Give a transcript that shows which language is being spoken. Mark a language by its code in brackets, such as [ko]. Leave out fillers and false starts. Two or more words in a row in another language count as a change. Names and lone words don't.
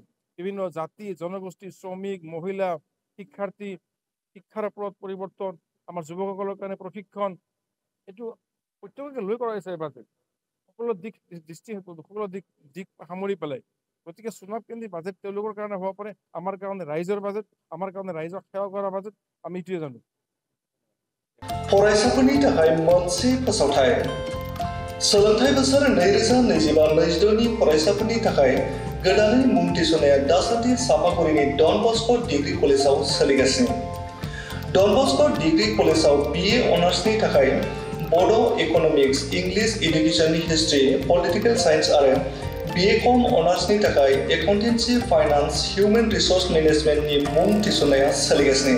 [as] বিভিন্ন জাতি জনগোষ্ঠী, শ্ৰমিক, মহিলা, শিক্ষাৰ্থী, শিক্ষাৰ ওপৰত পৰিৱৰ্তন, আমাৰ যুৱকসকলৰ কাৰণে প্ৰশিক্ষণ, এইটো প্ৰত্যেককে লৈ কৰা হৈছে এই বাজেট, সকলো দিশ সামৰি পেলাই। গতিকে চুনাব কেন্দ্ৰিক বাজেট তেওঁলোকৰ কাৰণে হ'ব পাৰে, আমাৰ কাৰণে ৰাইজৰ বাজেট, আমাৰ কাৰণে ৰাইজক সেৱা কৰা বাজেট, আমি এইটোৱে জানো। [brx] फरायसाफोरनि थाखाय मोनसे फोसावथाय सोलोंथाइ बोसोर 2025-26 नि फरायसाफोरनि थाखाय गोदानै मुं थिसननाया दासान्दि सापागुरिनि डन बस्क' डिग्री कलेजाव सोलिगासिनो। डन बस्क' डिग्री कलेजाव BA अनार्सनि थाखाय बड' इक'नमिक्स, [en] English education history, political science [brx] आरो BA.Com अनार्सनि थाखाय एकाउन्टेन्सि, फाइनान्स, [en] human resource management [brx] मुं थिसननाया सोलिगासिनो।